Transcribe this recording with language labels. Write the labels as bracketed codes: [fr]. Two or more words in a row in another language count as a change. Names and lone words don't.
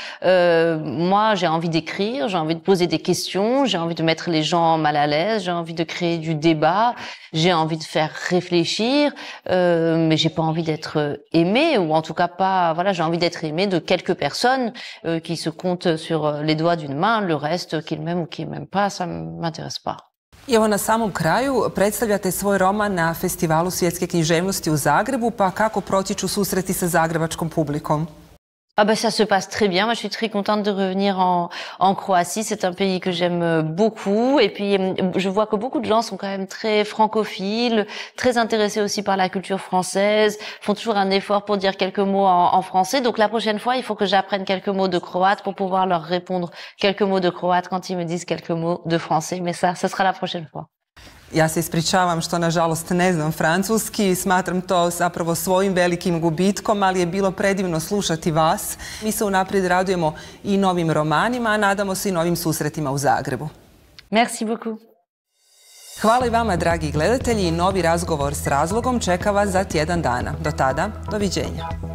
[fr] Moi, j'ai envie d'écrire, j'ai envie de poser des questions, j'ai envie de mettre les gens mal à l'aise, j'ai envie de créer du débat, j'ai envie de faire réfléchir, mais j'ai pas envie d'être aimée, ou en tout cas pas, voilà, j'ai envie d'être aimée de quelques personnes qui se comptent sur les doigts d'une main, le reste qu'ils m'aiment ou qu'ils m'aiment pas, ça m'intéresse pas. [hr] I evo na samom kraju, predstavljate svoj roman na Festivalu svjetske književnosti u Zagrebu, pa kako protiču susreti sa zagrebačkom publikom? [fr] Ah ben ça se passe très bien. Moi, je suis très contente de revenir en Croatie. C'est un pays que j'aime beaucoup. Et puis, je vois que beaucoup de gens sont quand même très francophiles, très intéressés aussi par la culture française, font toujours un effort pour dire quelques mots en français. Donc, la prochaine fois, il faut que j'apprenne quelques mots de croate pour pouvoir leur répondre quelques mots de croate quand ils me disent quelques mots de français. Mais ça sera la prochaine fois. [hr] Ja se ispričavam što nažalost ne znam francuski, smatram to zapravo svojim velikim gubitkom, ali je bilo predivno slušati vas. Mi se unaprijed radujemo i novim romanima, a nadamo se i novim susretima u Zagrebu. [fr] Merci beaucoup. [hr] Hvala i vama, dragi gledatelji, i novi razgovor s razlogom čeka vas za tjedan dana. Do tada, doviđenja.